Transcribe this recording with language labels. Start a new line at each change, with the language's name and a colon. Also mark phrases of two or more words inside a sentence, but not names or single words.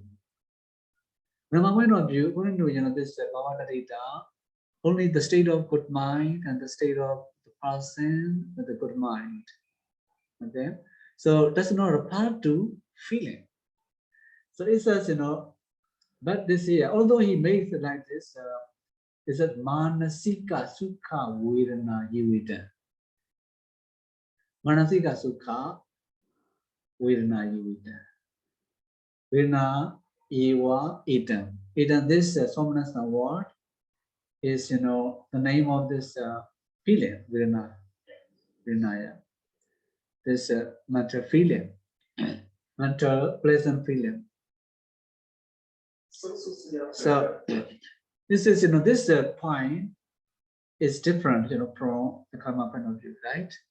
English: Karma point of view, according to this Bhavana, only the state of good mind and the state of the person with a good mind. Okay, so that's not a part to feeling. So it says, but this here, although he makes it like this, it says
Pali: Manasika Sukha Vedana Yivita. Manasika Sukha Vedana Yivita. Vedana Eva Idam.
English: Idam, this Somanasa word is, the name of this feeling, Vedana. Vedana. This mental feeling, mental pleasant feeling. So this is, this point is different, from the karma point of view, right?